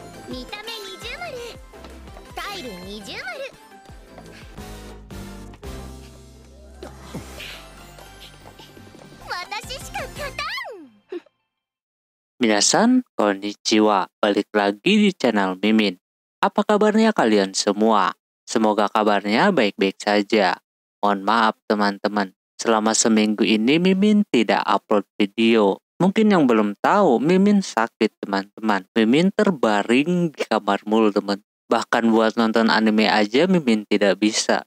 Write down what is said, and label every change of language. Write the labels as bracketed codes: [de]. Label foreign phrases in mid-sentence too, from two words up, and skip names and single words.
[ja] 見た目二重丸、タイル二重丸。私しか勝たん。皆さん、こんにちは. [id] Balik lagi di channel Mimin. Apa kabarnya kalian semua? Semoga kabarnya baik-baik saja. Mohon maaf teman-teman, selama seminggu ini Mimin tidak [en] upload video. [id] Mungkin yang belum tahu, Mimin sakit teman-teman. Mimin terbaring di kamar mulu teman. Bahkan buat nonton anime aja Mimin tidak bisa.